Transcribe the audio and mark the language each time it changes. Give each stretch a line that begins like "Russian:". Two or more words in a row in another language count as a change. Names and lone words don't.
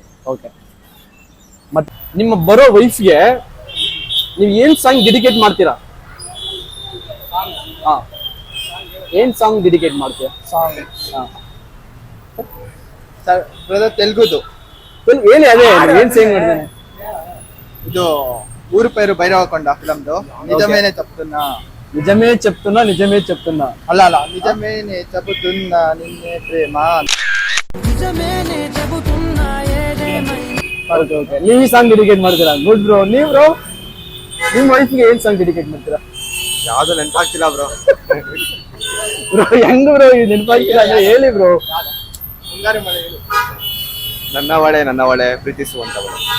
Kannada: ಓಕೆ ಮತ್ತೆ ನಿಮ್ಮ ಬರೋ ವೈಫ್ಗೆ ನೀವು ಏನ್
English: song dedicate
Kannada: ಮಾಡ್ತೀರಾ? ಏನ್
English: song dedicate
Kannada: ಮಾಡ್ತೀರಾ? ಸಾಂಗ್ ತೆಲುಗುದು ಹೇಳಿ. ಅದೇ ಏನ್ ಸಾಂಗ್ ಮಾಡ್ತೀನಿ?
Telugu: ಇದು ఊరు పేరు భైరవకొండ ఫిల్మ్ದು నిజమేనే చెప్తున్నా అలా నిజమేనే చెబుతున్నా నిన్నే ప్రేమ.
Kannada: ಓಕೆ ನೀವು ಈ
English: song dedicate
Kannada: ಮಾಡ್ತೀರಾ?
English: good bro.
Kannada: ನೀವು ಬ್ರೋ ನಿಮ್ಮ ವೈಫ್ಗೆ ಏನ್
English: song dedicate
Kannada: ಮಾಡ್ತೀರಾ? ಯಾವ್ದು ನೆನಪಾಗ್ತಿಲ್ಲ ಬ್ರೋ. ಬ್ರೋ ಹೆಂಗ್ ಬ್ರೋ ಇದು ನೆನಪಾಗ್ತಿಲ್ಲ ಅಂದ್ರೆ ಹೇಳಿ ಬ್ರೋ. ನನ್ನ ಒಳೆ ಪ್ರೀತಿಸುವಂತವಳೆ,